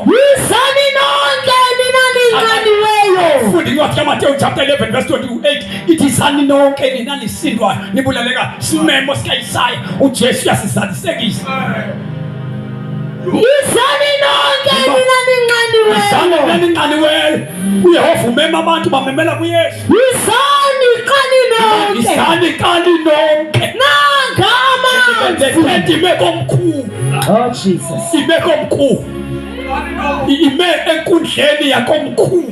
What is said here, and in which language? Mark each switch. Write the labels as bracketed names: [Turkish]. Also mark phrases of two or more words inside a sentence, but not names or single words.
[Xhosa] Yisani nonke nina ninqaniweyo. Futhi incwadi kaMateyu chapter 11 verse 28 ithi izani nonke nina nisindwayo nibulaleka simemo sikaYesaya uJesu uyasizalisekisa. Yisani nonke nina ninqaniweyo. Izani ninqaniweyo. uYehova umema abantu bamemela kuYesu. Yisani kani nonke. Izani kani nonke. Nangama. Imeko omkhulu. [English] Oh Jesus. [Xhosa] Imeko omkhulu. Ime enkundleni yakomkhulu.